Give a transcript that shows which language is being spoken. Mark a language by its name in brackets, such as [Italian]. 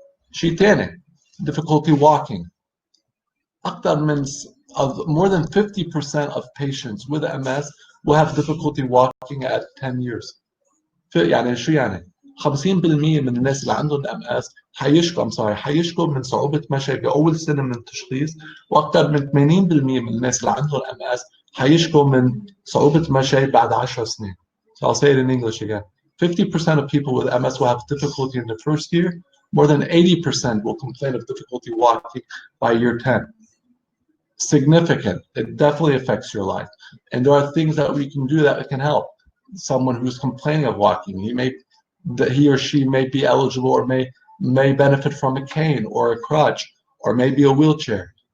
[Arabic] شيء تاني, [English] difficulty walking. [Arabic] أكثر من [English] more than 50% of patients with MS will have difficulty walking at 10 years. [Arabic] يعني شو يعني؟ 50% من الناس اللي عندهم MS حيشكوا من صعوبة مشي بأول سنة من التشخيص، وأكثر من 80% من الناس اللي عندهم MS حيشكوا من صعوبة مشي بعد 10 سنين. [English] So I'll say it in English again. 50% of people with MS will have difficulty in the first year. More than 80% will complain of difficulty walking by year 10. Significant. It definitely affects your life. And there are things that we can do that can help. Someone who's complaining of walking, he or she may be eligible or may benefit from a cane or a crutch or maybe a wheelchair.